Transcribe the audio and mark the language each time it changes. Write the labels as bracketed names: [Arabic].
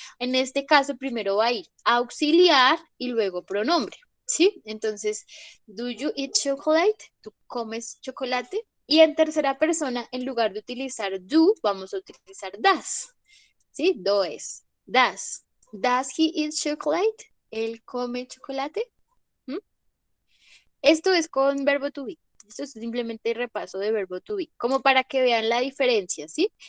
[Spanish] En este caso primero va a ir auxiliar y luego pronombre, ¿sí? Entonces, [English] do you eat chocolate? [Spanish] ¿Tú comes chocolate? Y en tercera persona, en lugar de utilizar do, vamos a utilizar does, ¿sí? [English] Does. Does he eat chocolate? [Spanish] ¿Él come chocolate? Esto es con verbo to be. Esto es simplemente el repaso de verbo to be, como para que vean la diferencia, ¿sí?